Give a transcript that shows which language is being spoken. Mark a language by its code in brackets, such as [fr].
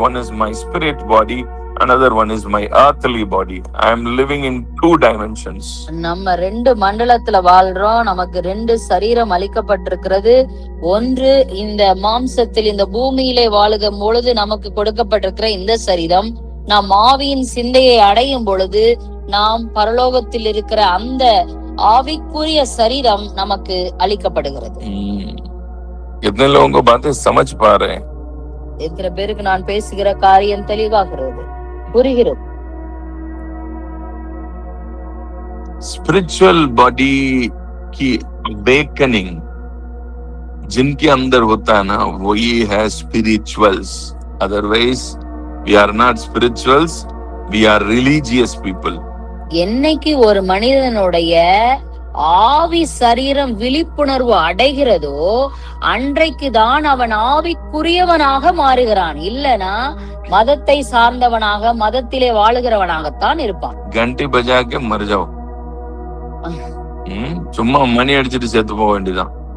[en] One is my spirit body, another one is my earthly body. I am living in 2 dimensions. [ta] நம்ம 2 மண்டலத்துல வாழ்றோம். நமக்கு 2 சரீரம் அளிக்கப்பட்டிருக்கிறது. ஒன்று இந்த மாம்சத்தில், இந்த பூமியிலே வாழும் பொழுது நமக்கு கொடுக்கப்பட்டிருக்கிற இந்த சரீரம். நாம் ஆவியின் சிந்தையை அடையும் பொழுது நாம் பரலோகத்தில் இருக்கிற அந்த ஆவிக்குரிய சரீரம் நமக்கு அளிக்கப்படுகிறது. [hi] कितने लोगों को बातें समझ पा रहे हैं? [ta] எத்தனை பேருக்கு நான் பேசுகிற காரியம் தெளிவாகிறது, புரிகிறது? [hi] स्पिरिचुअल बॉडी की अवेकनिंग जिनके अंदर होता है ना, वही है spirituals. [en] Otherwise we are not spirituals, we are religious people. [ta] என்னைக்கு ஒரு மனிதனுடைய ஆவி சரீரம் விழிப்புணர்வு அடைகிறதோ அன்றைக்குதான் அவன் ஆவிக்குரியவனாக மாறுகிறான். இல்லனா மதத்தை சார்ந்தவனாக மதத்திலே வாழுகிறவனாகத்தான் இருப்பான். [hi] கண்டி பஜாக்கே மர்ஜாவோ, [ta] சும்மா மணி அடிச்சுட்டு செத்து போக வேண்டியதான்.